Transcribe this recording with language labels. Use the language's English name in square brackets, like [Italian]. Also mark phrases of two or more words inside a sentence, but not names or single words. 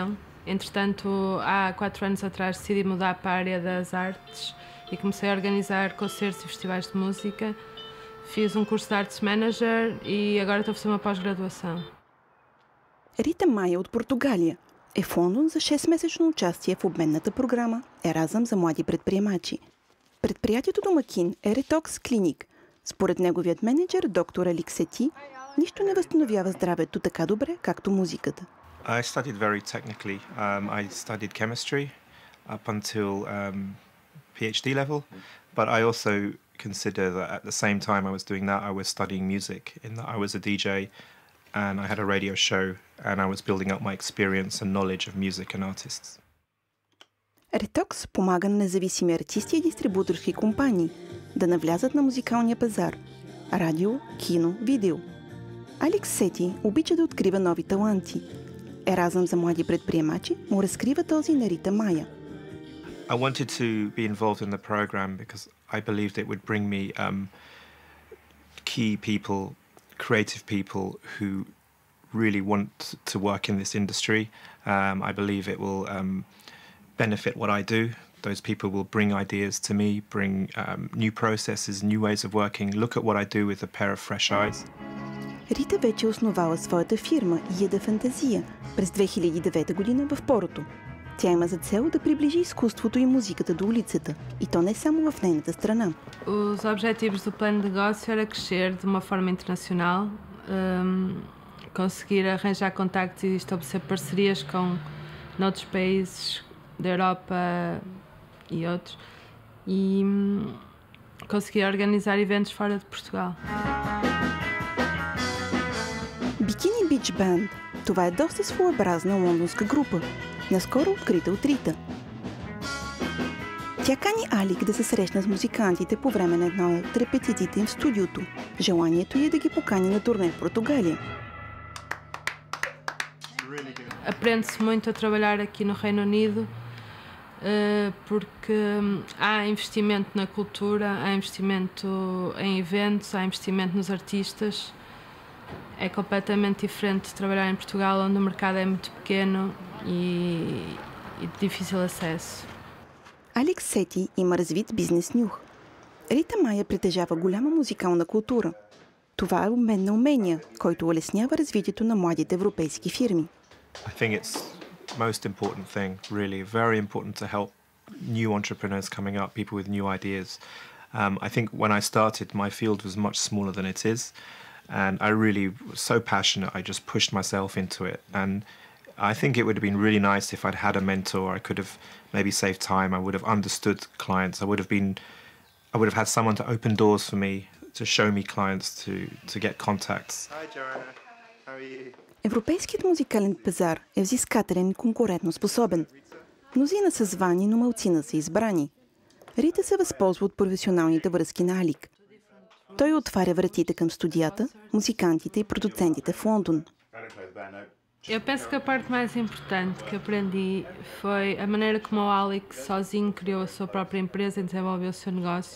[Portuguese] Entretanto, há 4 anos atrás decidi mudar para a área das artes e comecei a organizar concertos e festivais de música. Fiz um curso de [English] Arts Manager [Portuguese] e agora estou a fazer uma pós-graduação. [Bulgarian] Рита Майя от Португалия е в Лондон за 6-месечно участие в обменната програма Еразъм за млади предприемачи. Предприятието домакин е Ретокс Клиник. Според неговият менеджер, доктор Алик Сети, нищо не възстановява здравето така добре, както музиката. [English] I studied very technically. I studied chemistry up until PhD level, but I also consider that at the same time I was doing that, I was studying music, in that I was a DJ and I had a radio show and I was building up my experience and knowledge of music and artists. [Bulgarian] Ретокс помага на независими артисти и дистрибуторски компании да навлязат на музикалния пазар – радио, кино, видео. Алекс Сети обича да открива нови таланти. Еразъм за млади предприемачи му разкрива този на Рита Майя. [English] I wanted to be involved in the program because I believed it would bring me key people, creative people who really want to work in this industry. I believe it will benefit what I do. Those people will bring ideas to me, bring new processes, new ways of working, look at what I do with a pair of fresh eyes. [Bulgarian] Рита вече основала своята фирма Яда Фантазия през 2009 година в Порото. Тя има за цел да приближи изкуството и музиката до улицата, и то не само в нейната страна. [Portuguese] Os objetivos do plano de negócio era crescer de uma forma internacional, conseguir arranjar contactos e estabelecer parcerias com noutros países da Europa e outros, e conseguir organizar eventos fora de Portugal. [Bulgarian] Bikini Beach Band – това е доста своеобразна лондонска група, наскоро открита от Рита. Тя кани Алик да се срещна с музикантите по време на една от репетициите им в студиото. Желанието е да ги покани на турне в Португалия. [Portuguese] Aprende-se muito a trabalhar aqui no Reino Unido porque há investimento na cultura, há investimento em eventos, há investimento nos artistas. É completamente diferente de trabalhar em Portugal, onde o mercado é muito pequeno e de difícil acesso. [Bulgarian] Алекс Сети има развит бизнес нюх. Рита Майя притежава голяма музикална култура. Това е обмен на умения, който улеснява развитието на младите европейски фирми. [English] I think it's the most important thing, really, very important to help new entrepreneurs coming up, people with new ideas. I think when I started, my field was much smaller than it is, and I really was so passionate, I just pushed myself into it. And I think it would have been really nice if I'd had a mentor. I could have maybe saved time, I would have understood clients, I would have had someone to open doors for me, to show me clients, to get contacts. Hi Joanna, how are you? [Bulgarian] Европейският музикален пазар е взискателен и конкурентно способен. Мнозина са звани, но малцина са избрани. Рита се възползва от професионалните връзки на Алик. Той отваря вратите към студията, музикантите и продуцентите в Лондон. [Portuguese] Eu penso que a parte mais importante que aprendi foi a maneira como o Alex sozinho criou a sua própria empresa e desenvolveu o seu negócio.